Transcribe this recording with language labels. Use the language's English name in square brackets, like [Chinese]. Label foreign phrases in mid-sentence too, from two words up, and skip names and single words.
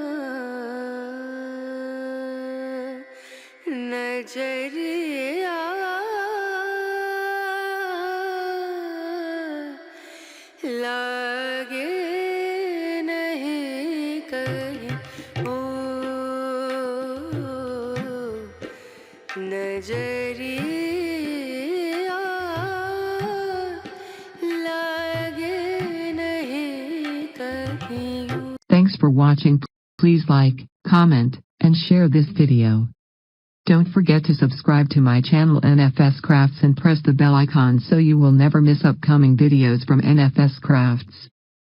[Bhojpuri] नजरिया लागे नहीं कहीं ओ नजरिया लागे नहीं कहीं। [English] Thanks for watching. Please like, comment, and share this video. Don't forget to subscribe to my channel NFS Crafts and press the bell icon so you will never miss upcoming videos from NFS Crafts.